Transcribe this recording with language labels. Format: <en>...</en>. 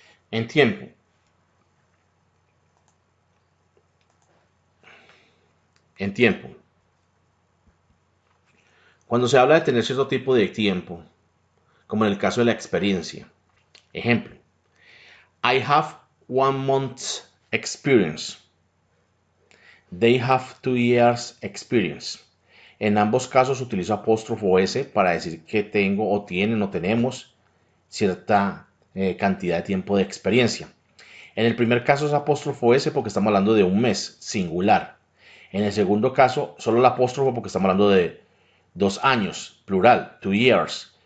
<es>En tiempo. En tiempo. Cuando se habla de tener cierto tipo de tiempo, como en el caso de la experiencia.</es> <en>Ejemplo, I have 1 month's experience. They have 2 years experience.</en> <es>En ambos casos utilizo apóstrofo S para decir que tengo o tienen o tenemos cierta cantidad de tiempo de experiencia. En el primer caso es apóstrofo S porque estamos hablando de un mes, singular. En el segundo caso, solo el apóstrofo porque estamos hablando de 2 años, plural, 2 years.</es>